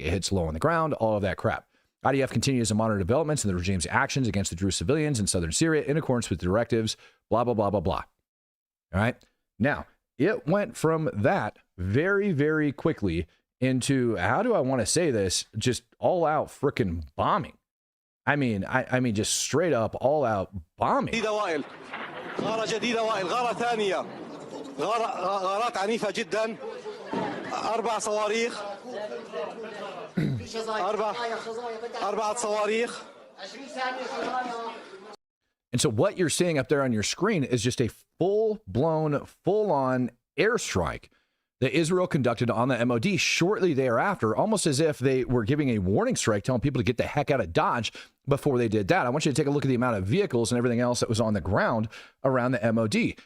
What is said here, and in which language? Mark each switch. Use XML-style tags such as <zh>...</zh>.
<en>It hits low on the ground, all of that crap. IDF continues to monitor developments in the regime's actions against the Druze civilians in southern Syria in accordance with directives, blah, blah, blah, blah, blah. All right? Now, it went from that very, very quickly into, how do I want to say this, just all out freaking bombing. I mean, just straight up all out bombing.</en> <ar>غارة جديدة وائل، غارة ثانية، غارات عنيفة جدا، 4 صواريخ، 4 صواريخ.</ar> <en>And so what you're seeing up there on your screen is just a full-blown, full-on airstrike that Israel conducted on the MOD shortly thereafter, almost as if they were giving a warning strike, telling people to get the heck out of Dodge before they did that. I want you to take a look at the amount of vehicles and everything else that was on the ground around the MOD.</en>